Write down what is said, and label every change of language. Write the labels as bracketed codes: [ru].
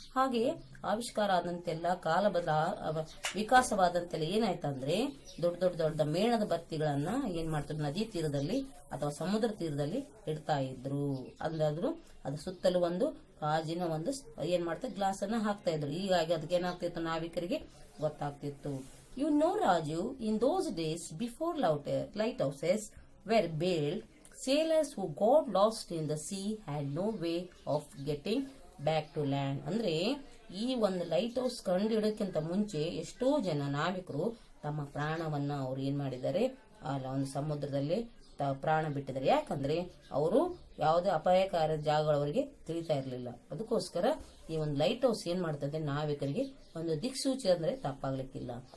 [kn] ಹಾಗೆ ಆವಿಷ್ಕಾರ ಆದಂತೆಲ್ಲ, ಕಾಲ ವಿಕಾಸವಾದಂತೆಲ್ಲ ಏನಾಯ್ತಂದ್ರೆ, ದೊಡ್ಡ ಮೇಣದ ಬತ್ತಿಗಳನ್ನ ಏನ್ ಮಾಡ್ತಿದ್ರು, ನದಿ ತೀರದಲ್ಲಿ ಅಥವಾ ಸಮುದ್ರ ತೀರದಲ್ಲಿ ಇಡ್ತಾ ಇದ್ರು. ಅಂದಾದ್ರು ಅದ್ರ ಸುತ್ತಲೂ ಒಂದು ಗಾಜಿನ ಒಂದು ಏನ್ ಮಾಡ್ತಾರೆ, ಗ್ಲಾಸ್ ಅನ್ನ ಹಾಕ್ತಾ ಇದ್ರು. ಹೀಗಾಗಿ ಅದಕ್ಕೆ ಏನಾಗ್ತಿತ್ತು, ನಾವಿಕರಿಗೆ ಗೊತ್ತಾಗ್ತಿತ್ತು. [en] You know, Raju, in those days before light houses were built, sailors who got lost in the sea had no way of getting back to land. [kn] ಅಂದ್ರೆ ಈ ಒಂದು ಲೈಟ್ ಹೌಸ್ ಕಂಡು ಹಿಡೋಕ್ಕಿಂತ ಮುಂಚೆ ಎಷ್ಟೋ ಜನ ನಾವಿಕರು ತಮ್ಮ ಪ್ರಾಣವನ್ನ ಅವ್ರು ಏನ್ ಮಾಡಿದ್ದಾರೆ, ಅಲ್ಲ ಒಂದು ಸಮುದ್ರದಲ್ಲಿ ಪ್ರಾಣ ಬಿಟ್ಟಿದ್ದಾರೆ. ಯಾಕಂದ್ರೆ ಅವರು ಯಾವುದೇ ಅಪಾಯಕಾರಿ ಜಾಗಗಳವರಿಗೆ ತಿಳಿತಾ ಇರಲಿಲ್ಲ. ಅದಕ್ಕೋಸ್ಕರ ಈ ಒಂದು ಲೈಟ್ ಹೌಸ್ ಏನ್ ಮಾಡ್ತದೆ, ನಾವಿಕರಿಗೆ ಒಂದು ದಿಕ್ಸೂಚಿ ಅಂದ್ರೆ ತಪ್ಪಾಗ್ಲಿಕ್ಕಿಲ್ಲ.